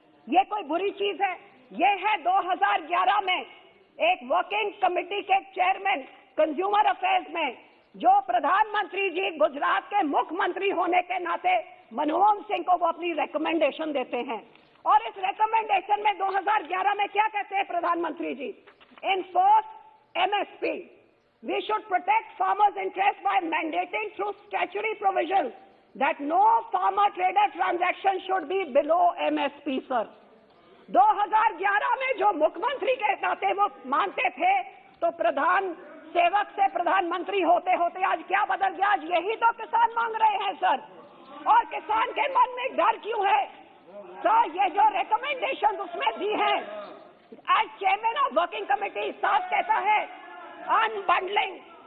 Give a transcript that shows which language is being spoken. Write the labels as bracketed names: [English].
[Hindi] ये कोई बुरी चीज है? ये है 2011 में एक वर्किंग कमेटी के चेयरमैन कंज्यूमर अफेयर्स में, जो प्रधानमंत्री जी गुजरात के मुख्यमंत्री होने के नाते मनमोहन सिंह को वो अपनी रिकमेंडेशन देते हैं। और इस रिकमेंडेशन में 2011 में क्या कहते हैं प्रधानमंत्री जी? [English] Enforce MSP. We should protect farmers' interests by mandating through statutory provisions that no farmer-trader transaction should be below MSP, sir. [Hindi] 2011 में जो मुख्यमंत्री के नाते वो मानते थे, तो प्रधान सेवक से प्रधानमंत्री होते होते आज क्या बदल गया? आज यही तो किसान मांग रहे हैं सर। और किसान के मन में डर क्यों है सर? ये जो रिकमेंडेशन उसमें दी है, आज [English] chairman of working committee [Hindi] साफ कहता है अनबंडलिंग।